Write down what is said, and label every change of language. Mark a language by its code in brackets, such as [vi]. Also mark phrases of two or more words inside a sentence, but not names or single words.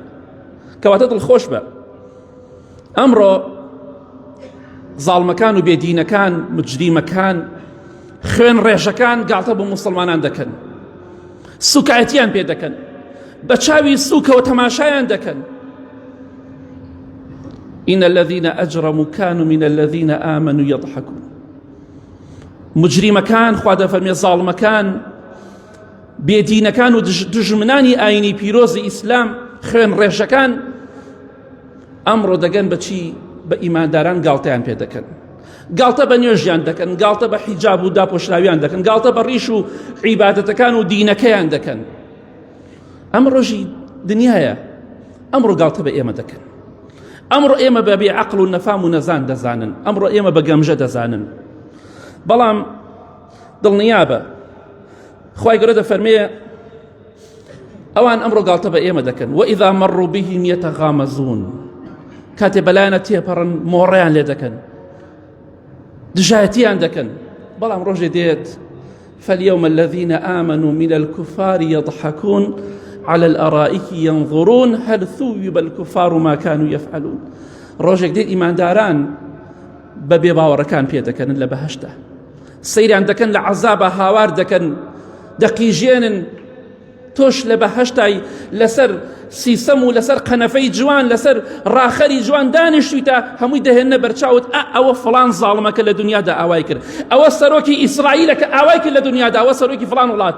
[ckb] کەواتە دڵخۆش بە. ئەمڕۆ زاڵمەکان و بێدینەکان، مجریمەکان، خوێن ڕێژەکان گاڵتە بە مسلمانان دەکەن، سوکایەتیان پێ دەکەن، بە چاوی سووکەوە تەماشایان دەکەن. [ar] إن الذين أجرموا كانوا من الذين آمنوا يضحكون. [ckb] مجریمەکان، خوا دەفەرمێ زاڵمەکان، بێدینەکان و دژمنانی ئاینی پیرۆزی ئیسلام، خوێن ڕێژەکان ئەمڕۆ دەگەن بەچی؟ بە ئیمانداران گاڵتەیان پێ دەکەن، گاڵتە بە نوێژیان دەکەن، گاڵتە بە حیجاب و داپۆشراویان دەکەن، گاڵتە بە ڕیش و عیبادەتەکان و دینەکەیان دەکەن. ئەمە ڕۆژی دنیایە، ئەمڕۆ گاڵتە بە ئێمە دەکەن. ئەمڕۆ ئێمە بە بێعەقڵ و نەفام و نەزان دەزانن، ئەمڕۆ ئێمە بە گەمژە دەزانن. بەڵام دڵنیابە خوای گەورە دەفەرمێ ئەوان ئەمڕۆ گاڵتە بە ئێمە دەکەن. [ar] وإذا مروا بهم يتغامزون. [ckb] کاتێ بەلایەنە تێپەڕن مۆڕەیان لێ دەکەن، دژایەتیان دەکەن. بەڵام ڕۆژێ دێت [ar] فاليوم الذين آمنوا من الكفار يضحكون على الأرائك ينظرون هل ثوب الكفار ما كانوا يفعلون. [ckb] ڕۆژێک دێت ئیمانداران بە بێباوەڕەکان پێ دەکەن لە بەهەشتە، سەیریان دەکەن، لە عەزابە هاوار دەکەن، دەقیژێنن، تۆش لە بەهەشتای لەسەر سیسەم و لەسەر قەنەفەی جوان لەسەر ڕاخەری جوان دانیشتویتە هەمووی دەهێنە بەرچاوت ئەوە فڵان زاڵمەکە لە دنیادا ئاوای کرد، ئەوە سەرۆکی ئیسرائیلە کە ئاوای کرد لە دنیادا، ئەوە سەرۆکی فڵان وڵاتە.